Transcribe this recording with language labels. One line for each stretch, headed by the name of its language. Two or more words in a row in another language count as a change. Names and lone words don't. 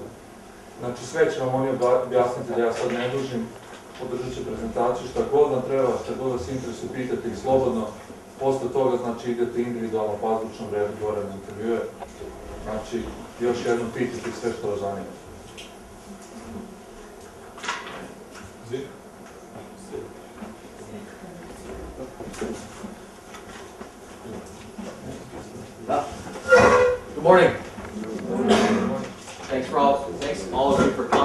Serbian: Znači sve će vam oni objasniti da ja sad ne dužim, podržat će prezentaciju, šta god vam treba, šta god vas interesuje, pitate ih slobodno. Posle toga znači idete individualno pazdučnom redu gore na intervjue. Znači još jednom pitate sve što vas zanima.
English: Good morning. Thanks all of you for coming.